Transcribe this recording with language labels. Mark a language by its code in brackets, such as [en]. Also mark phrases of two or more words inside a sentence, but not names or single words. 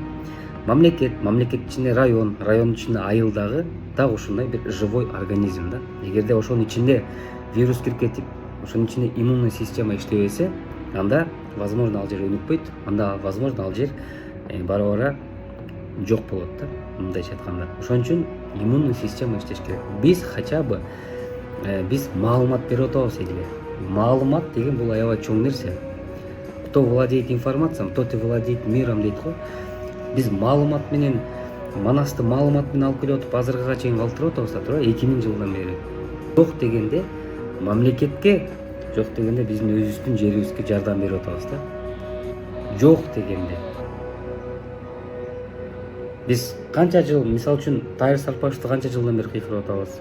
[ky] Мамлекет ичинде райондун ичинде айыл дагы ушундай бир [ru] живой организм [ky] да. Эгерде ошонун ичинде вирус кирип кетип, ошонун ичинде [ru] иммунный система [ky] иштебесе, анда возможно ал жер өнүкпөйт, анда возможно ал жер бара жок болот да, мындайча айтканда. Ошон үчүн [ru] иммунный система [ky] иштеш керек. Биз [ru] хотя бы [ky] биз маалымат берип атабыз элге. Маалымат деген бул аябай чоң нерсе. [ru] Кто владеет информацией, тот и владеет миром [ky] дейт го. Биз маалымат менен Манасты маалымат менен алып келип атып, азыркыга чейин калтырып атабыз да, туура 2000 жылдан бери. Жок дегенде мамлекетке, жок дегенде биздин өзүбүздүн жерибизге жардам берип атабыз да. Жок дегенде биз канча жыл, мисалы үчүн Тайыр Сарпашевди канча жылдан бери кыйкырып атабыз.